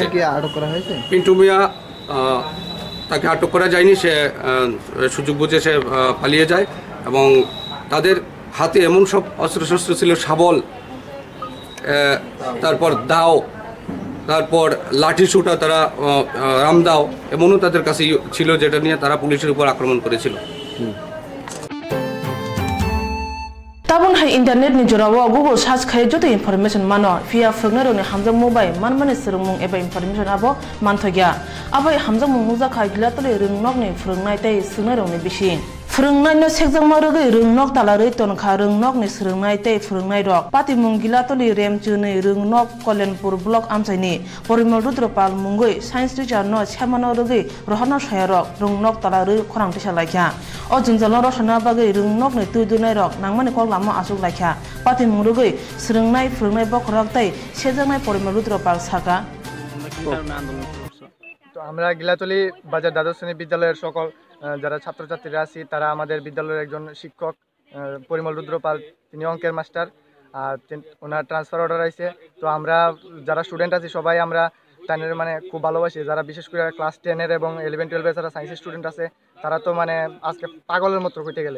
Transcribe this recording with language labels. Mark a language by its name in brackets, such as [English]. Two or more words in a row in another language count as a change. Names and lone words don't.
[Bangla] পিন্টু মিয়া তাকে আটক করা যায়নি, সে সুযোগ বুঝে সে পালিয়ে যায় এবং তাদের হাতে এমন সব অস্ত্রশস্ত্র ছিল, শাবল, তারপর দাও, তারপর লাঠি ছুটা, তারা রামদাও এমনও তাদের কাছে ছিল যেটা নিয়ে তারা পুলিশের উপর আক্রমণ করেছিল। [Kok Borok] Tabun hai internet ni jorawo Google search khai joto information mano [English] via phone [Kok Borok] ni hamjang mobile man sermung eba information abo manthogia abai hamjang mungja khai gila tole rungnok ni phurungnai tai sunai rongni bisin phurungnai no sekjang marogai rungnok talaroi tonkha rungnok ni surungnai tai phurungnai rok pati mungila tole rem chune rungnok Kolenpur block amsaini Porimol Rudropal mungoi [English] science teacher [Kok Borok] no chamano rogai rohana sayarok rungnok talaroi khorang tisa laikya o junjalo rosana bagai rungnok ni tudunai rok nangmani kok lama asuk laikya pati mungrugai surungnai phurungnai bokrak tai sejangnai Porimol Rudropal saka [Bangla] তো আমরা গিলাতলি বাজার দ্বাদশ শ্রেণী বিদ্যালয়ের সকল যারা ছাত্রছাত্রীরা আছি তারা আমাদের বিদ্যালয়ের একজন শিক্ষক পরিমল রুদ্রপাল, তিনি অঙ্কের মাস্টার, আর ওনার [English] transfer order [Bangla] আছে। তো আমরা যারা স্টুডেন্ট আছি সবাই আমরা তাদের মানে খুব ভালোবাসি, যারা বিশেষ করে ক্লাস 10-এর এবং 11-12-এর যারা [English] science student [Bangla] আছে তারা তো মানে আজকে পাগলের মতো হইতে গেলে।